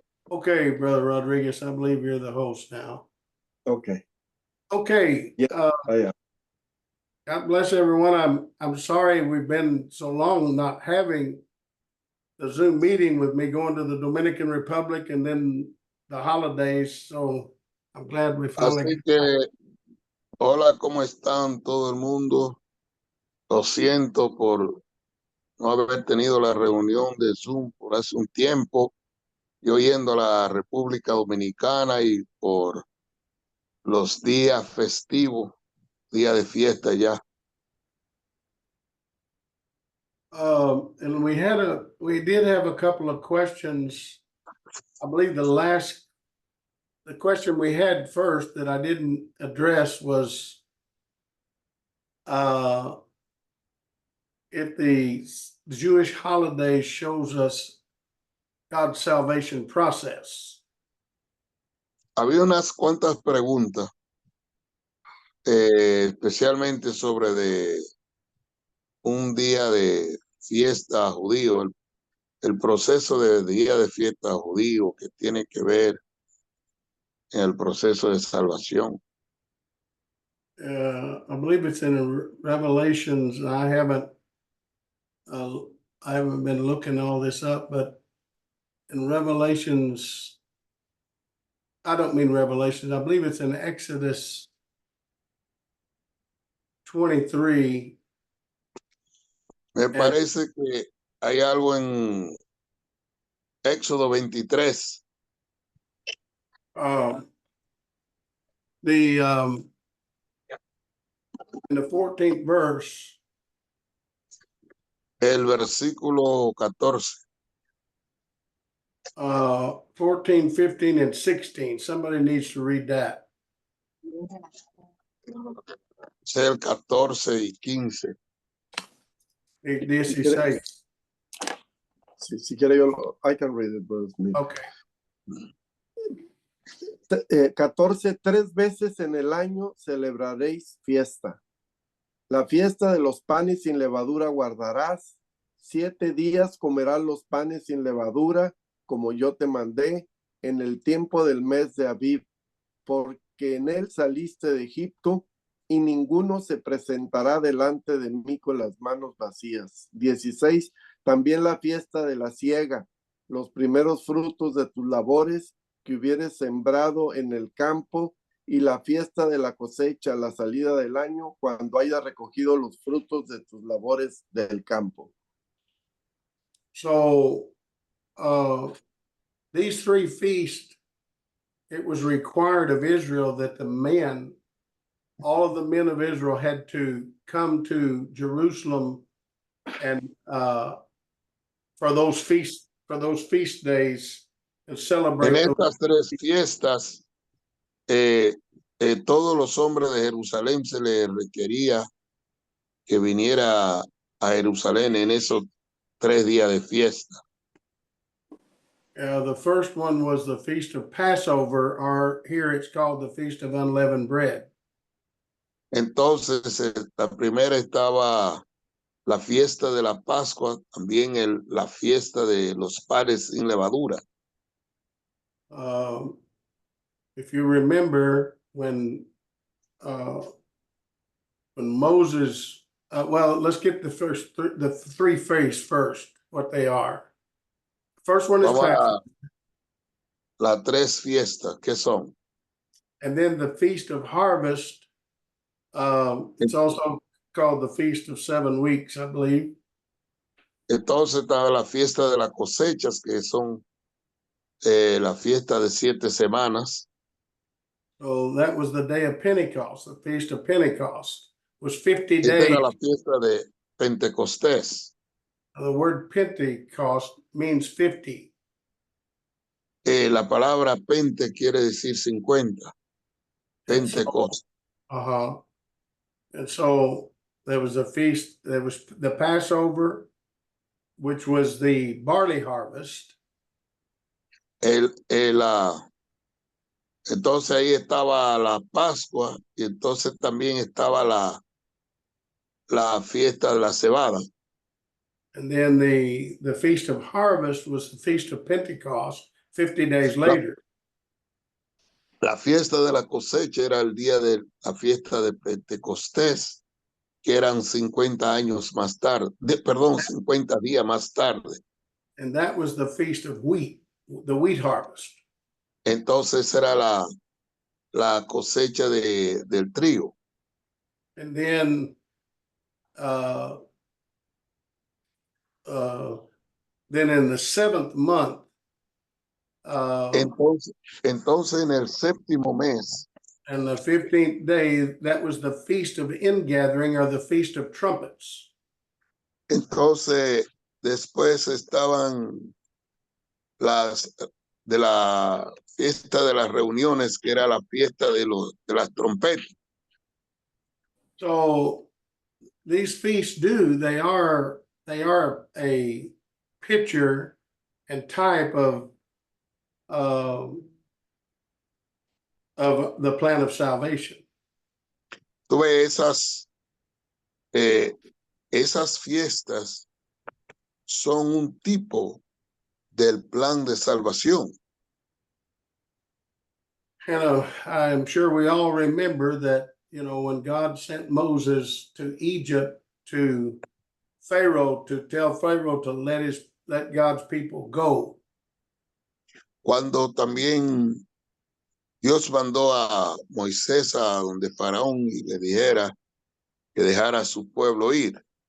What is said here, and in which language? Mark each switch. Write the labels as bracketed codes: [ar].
[en] Okay, Brother Rodriguez, I believe you're the host now. Okay. Okay. Yeah, I am. God bless everyone. I'm sorry we've been so long not having the Zoom meeting with me going to the Dominican Republic and then the holidays. So I'm glad we finally. [es] Así que, hola, ¿cómo están todo el mundo? Lo siento por no haber tenido la reunión de Zoom por hace un tiempo, yo yendo a la República Dominicana y por los días festivos, día de fiesta ya. [en] And we did have a couple of questions. I believe the question we had first that I didn't address was if the Jewish holiday shows us God's salvation process. [es] Había unas cuantas preguntas, especialmente sobre de un día de fiesta judío, el proceso de día de fiesta judío que tiene que ver en el proceso de salvación. [en] I believe it's in Revelations. I haven't been looking all this up, but in Revelations, I don't mean Revelations. I believe it's in Exodus 23. [es] Me parece que hay algo en Éxodo 23. [en] In the 14th verse. [es] El versículo 14. [en] 14, 15, and 16. Somebody needs to read that. [es] Es el 14 y 15. 16. Si quiere yo, [en] I can read it, Brother Smith. Okay. [es] 14, 3 veces en el año celebraréis fiesta. La fiesta de los panes sin levadura guardarás. 7 días comerás los panes sin levadura, como yo te mandé, en el tiempo del mes de Abib, porque en él saliste de Egipto, y ninguno se presentará delante de mí con las manos vacías. 16, también la fiesta de la siega, los primeros frutos de tus labores que hubieres sembrado en el campo, y la fiesta de la cosecha, la salida del año, cuando hayas recogido los frutos de tus labores del campo. [en] So, these 3 feasts, it was required of Israel that all of the men of Israel had to come to Jerusalem and for those feast days and celebrate. [es] En estas 3 fiestas, todos los hombres de Jerusalén se les requería que viniera a Jerusalén en esos 3 días de fiesta. [en] The first one was the Feast of Passover, or here it's called the Feast of Unleavened Bread. [es] Entonces, la primera estaba la fiesta de la Pascua, también la fiesta de los panes sin levadura. [en] if you remember when Moses, well, let's get the first the three feasts first, what they are. First one is [es] Vamos [en] Passover, [es] a las tres fiestas, ¿qué son? [en] and then the Feast of Harvest. It's also called the Feast of 7 Weeks, I believe. [es] Entonces estaba la fiesta de las cosechas, que son la fiesta de 7 semanas. [en] So that was the day of Pentecost. The Feast of Pentecost was 50 [es] Esta [en] days. [es] era la fiesta de Pentecostés. [en] The word Pentecost means 50. [es] La palabra pente quiere decir 50. [en] Pentecost. Uh-huh. And so there was a feast, there was the Passover, which was the barley harvest. [es] Entonces ahí estaba la Pascua y entonces también estaba la fiesta de la cebada. [en] And then the Feast of Harvest was the Feast of Pentecost 50 days later. [es] La fiesta de la cosecha era el día de la fiesta de Pentecostés, que eran 50 años más tarde, perdón, 50 días más tarde. [en] And that was the Feast of Wheat, the wheat harvest. [es] Entonces era la cosecha del trigo. [en] And then in the 7th month, [es] entonces en el séptimo mes, [en] and the 15th day, that was the Feast of Ingathering, or the Feast of Trumpets. [es] entonces después estaban de la fiesta de las reuniones, que era la fiesta de las trompetas. [en] So these feasts they are a picture and type of the plan of salvation. [es] Tú ves esas fiestas son un tipo del plan de salvación. [en] And I'm sure we all remember that, when God sent Moses to Egypt to Pharaoh, to tell Pharaoh to let God's people go. [es] Cuando también Dios mandó a Moisés a donde Faraón y le dijera que dejara a su pueblo ir.